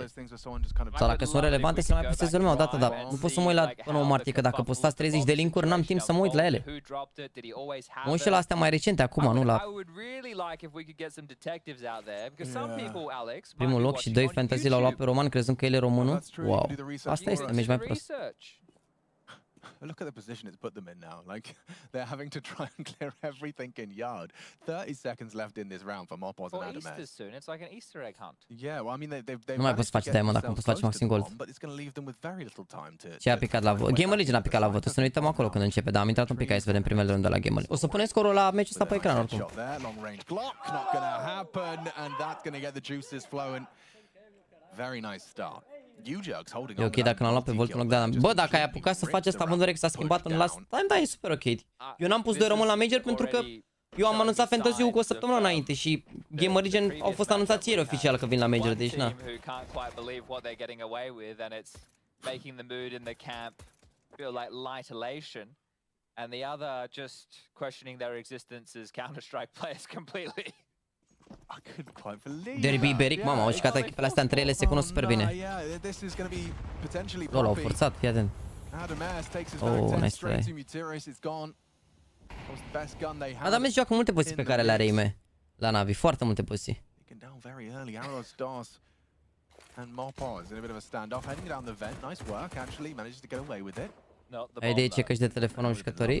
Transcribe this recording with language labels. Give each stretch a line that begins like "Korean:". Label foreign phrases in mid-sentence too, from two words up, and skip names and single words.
Romanian: Sau dacă sunt relevante să mai postez lumea odată, dar nu pot să mă uit la pe 9 martie, că dacă postați 30 de linkuri, n-am timp să mă uit la ele. Mă uit și la astea mai recente acum, nu la... Primul loc și 2 fantasy l-au luat pe Roman crezând că el e românul. Wow. Asta este, mergi mai prost.
English: Look at the position it's put them in now. Like, they're having to try and clear everything in yard. 30 seconds left in this round for Mopos and Adamaz. It's like an Easter egg hunt. Yeah, well, I mean, they've
Romanian: nu mai poți face diamond acum, poți face maxim gold. Ce a picat la vot? Gamer Legion a picat la vot. O să ne uităm acolo când începe, dar am intrat un pic aici să vedem primele runde la Gamer Legion. O să punem scorul la meciul ăsta pe ecran oricum.
English: Very nice start.
Romanian: E ok dacă l-am luat pe Volt în loc de Adam. Bă, dacă ai apucat să faci asta, având că s-a schimbat în
English: last time,
Romanian: da, e super ok. Eu n-am pus 2 români la Major pentru că eu am anunțat Fantasy-ul cu o săptămână înainte și Gamer Legion au fost anunțați ieri oficial că vin la Major, deci na.
English: And the other just questioning their existence as Counter-Strike players completely. I couldn't quite believe
Romanian: Derby iberic, mama, au jucat echipele astea între ele, se cunosc super bine. Lol, au forțat, fii atent.
English: Oh, nice try.
Romanian: Adamez joacă multe poziții pe care le are Ime la Navi, foarte multe poziții. Ai idee ce căști de telefon au jucătorii?